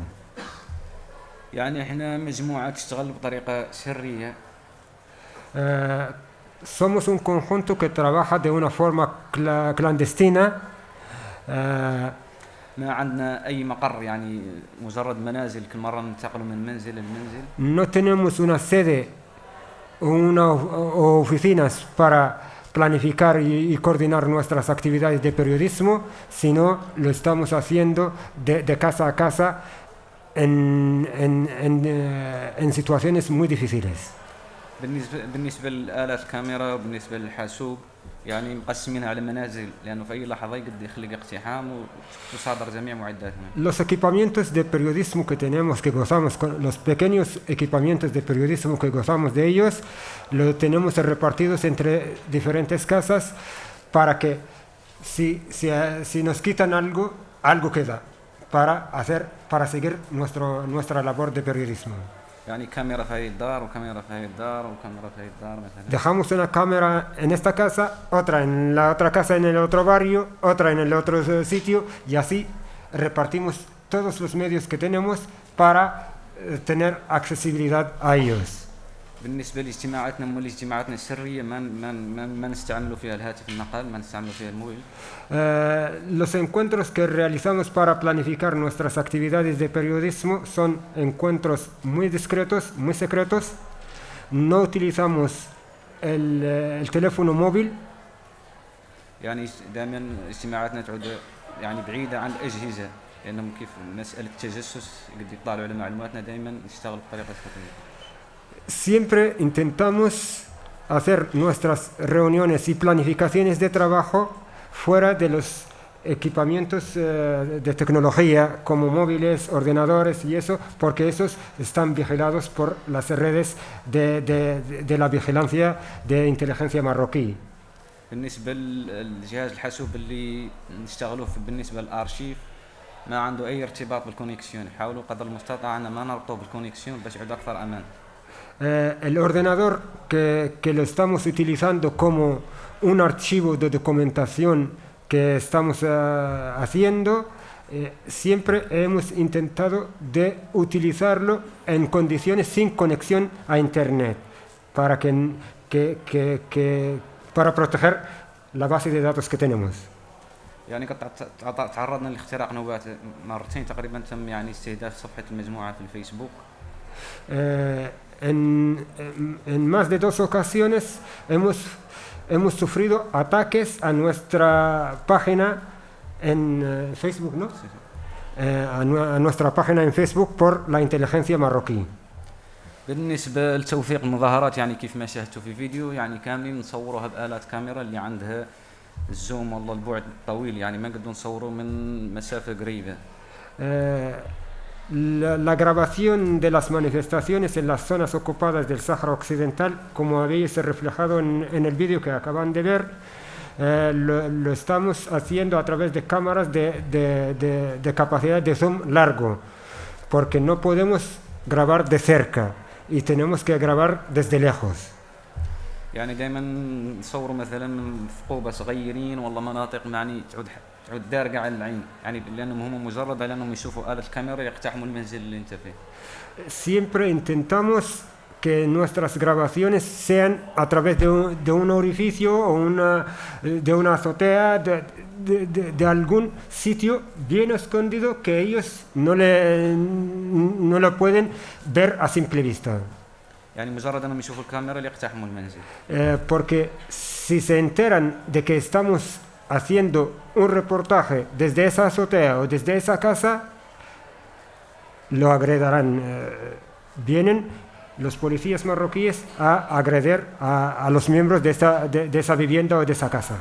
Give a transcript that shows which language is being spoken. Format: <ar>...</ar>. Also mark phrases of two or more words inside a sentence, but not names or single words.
<ar>يعني احنا مجموعه تشتغل بطريقه سريه.</ar> <es>Somos un conjunto que trabaja de una forma clandestina.</es> <ar>ما عندنا أي مقر يعني مجرد منازل كل مرة ننتقل من منزل لمنزل.</ar> <es>No tenemos una sede o oficinas para planificar y coordinar nuestras actividades de periodismo, sino lo estamos haciendo de casa a casa en situaciones muy difíciles.</es> <ar>بالنسبة لآلات الكاميرا وبالنسبة للحاسوب يعني مقسمينها على منازل لأنه في أي لحظة يقدر يخلق اقتحام وتصادر جميع معداتنا.</ar> <es>Los equipamientos de periodismo que tenemos, que gozamos con los pequeños equipamientos de periodismo que gozamos de ellos, lo tenemos repartidos entre diferentes casas para que si nos quitan algo queda para seguir nuestra labor de periodismo.</es> <ar>يعني كاميرا في هذه الدار وكاميرا في هذه الدار وكاميرا في هذه الدار مثلا.</ar> <es>Dejamos una cámara en esta casa, otra en la otra casa en el otro barrio, otra en el otro sitio, y así repartimos todos los medios que tenemos para tener accesibilidad a ellos.</es> <ar>بالنسبة لاجتماعاتنا الاجتماعاتنا السرية ما نستعملوا فيها الهاتف النقال، ما نستعملوا فيها الموبيل.</ar> <es>Los encuentros que realizamos para planificar nuestras actividades de periodismo son encuentros muy discretos, muy secretos. No utilizamos el teléfono móvil.</es> <ar>يعني دائما اجتماعاتنا تعود يعني بعيدة عن الأجهزة لأنهم كيف مسألة التجسس قد يطلعوا على معلوماتنا دائما نشتغل بطريقة سرية.</ar> <es>Siempre intentamos hacer nuestras reuniones y planificaciones de trabajo fuera de los equipamientos de tecnología como móviles, ordenadores y eso, porque esos están vigilados por las redes de la vigilancia de inteligencia marroquí.</es> <ar>بالنسبة للجهاز الحاسوب اللي نشتغلوه بالنسبة للأرشيف ما عنده أي ارتباط بالكونيكسيون، حاولوا قدر المستطاع أن ما نربطه بالكونيكسيون باش يعود أكثر أمان.</ar> <es>El ordenador que lo estamos utilizando como un archivo de documentación que estamos haciendo, siempre hemos intentado de utilizarlo en condiciones sin conexión a Internet para para proteger la base de datos que tenemos.</es> <ar>يعني تعرضنا لاختراق نوبات مرتين تقريبا، تم يعني استهداف صفحة المجموعة في الفيسبوك.</ar> <es>En más de 2 ocasiones hemos sufrido ataques a nuestra página en Facebook, ¿no? Sí. A nuestra página en Facebook por la inteligencia marroquí.</es> <ar>بالنسبة لتوثيق المظاهرات يعني كيف ما شاهدتوا في فيديو يعني كاملين نصوروها بآلات كاميرا اللي عندها الزوم والله البعد طويل يعني ما نقدروا نصوروا من مسافة قريبة.</ar> <es>La grabación de las manifestaciones en las zonas ocupadas del Sáhara Occidental, como habéis reflejado en el vídeo que acaban de ver, lo estamos haciendo a través de cámaras de capacidad de zoom largo, porque no podemos grabar de cerca y tenemos que grabar desde lejos.</es> <ar>يعني دائما نصوروا مثلا ثقوبة صغيرين والله مناطق يعني تعود دارقة على العين يعني لأنهم هم مجرد على أنهم يشوفوا آلة الكاميرا يقتحموا المنزل اللي أنت فيه.</ar> <es>Siempre intentamos que nuestras grabaciones sean a través de un orificio o de una azotea, de algún sitio bien escondido que ellos no lo pueden ver a simple vista.</es> <ar>يعني مجرد أنهم يشوفوا الكاميرا يقتحموا المنزل.</ar> <es>Porque si se enteran de que estamos haciendo un reportaje desde esa azotea o desde esa casa, lo agredirán. Vienen los policías marroquíes a agredir a los miembros de esa vivienda o de esa casa.</es>